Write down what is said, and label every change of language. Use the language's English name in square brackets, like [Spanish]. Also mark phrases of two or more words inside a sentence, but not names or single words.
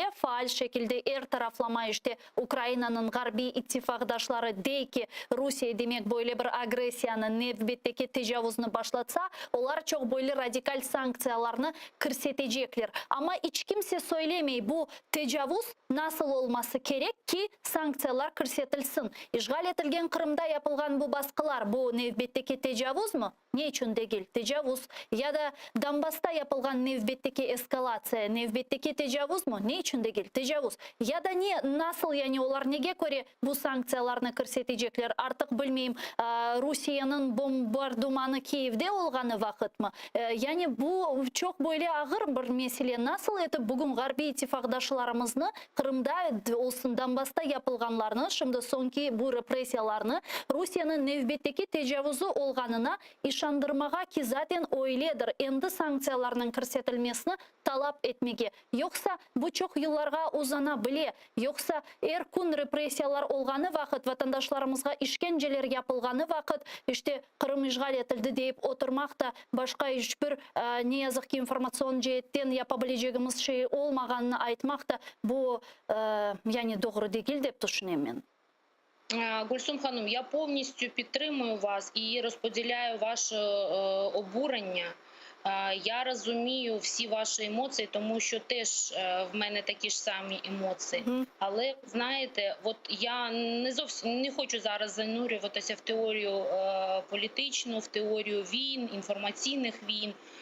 [Crimean Tatar] Faal şekilde taraflama işte Ukrayna'nın garbi ittifakdaşları dey ki Rusya demek böyle bir agresiyanın nevbetteki tecavüzünü başlatsa onlar çok böyle radikal sanksiyalarını kırsetecekler. Ama hiç kimse söylemey bu tecavüz nasıl olması gerek ki sanksiyalar kırsetilsin. İşgal etilgen Kırım'da yapılgan bu baskılar bu nevbetteki tecavüz mü? Ne için değil tecavüz? Ya da Donbas'ta yapılgan nevbetteki eskalatsiya, nevbetteki tecavüz mü? Ne için değil tecavüz? Ya da nasıl yani onlar nege göre bu sanksiyalarını kırsetecekler? Artık bilmeyeyim Rusya'nın bombardımanı Kiev'de olganı vakit mı? Yani bu çok böyle ağır bir mesele. Nasıl etip bugün Garbi ittifakdaşlarımızı Kırım'da olsun Donbas'ta yapılganlarını, şimdi sonki bu represiyalarını Rusya'nın nevbetteki tecavüzü olganına işandırmağa ki zaten öyledir. Endi sanksiyalarının kırsetilmesini talap etmege. Yoksa bu çok yıllarga uzanabilir. Yoksa kun represiyalar olganı vakit, vatandaşlarımızga işkenceler yapılganı vakit, işte Kırım işgal etildi deyip oturmak da başka hiçbir ne yazık ki informasyon cihetten yapabileceğimiz şey olmaganını aytmak da bu yani doğru değil деп düşünüyorum ben. [Ukrainian] Гульсум Ханум, я повністю підтримую вас і розподіляю ваше обурення. Я розумію всі ваші емоції, тому що теж в мене такі ж самі емоції. Але знаєте, от я не зовсім не хочу зараз занурюватися в теорію політичну, в теорію війн, інформаційних війн.